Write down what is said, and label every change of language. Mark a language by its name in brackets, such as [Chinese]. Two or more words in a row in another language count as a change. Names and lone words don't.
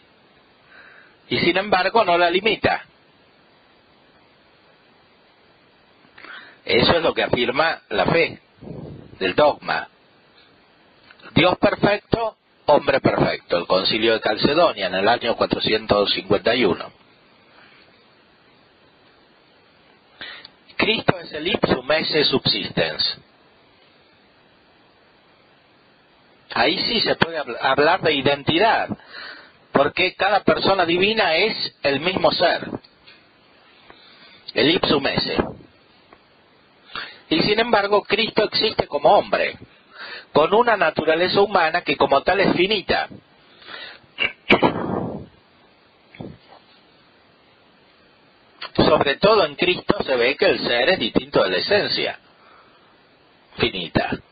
[Spanish] Y sin embargo no la limita. Eso es lo que afirma la fe del dogma. Dios perfecto, hombre perfecto. El Concilio de Calcedonia en el año 451. Cristo es el [Latin] ipsum esse subsistens. [Spanish] Ahí sí se puede hablar de identidad, porque cada persona divina es el mismo ser, el [Latin] ipsum esse. [Spanish] Y sin embargo, Cristo existe como hombre, con una naturaleza humana que como tal es finita. Sobre todo en Cristo se ve que el ser es distinto de la esencia, finita.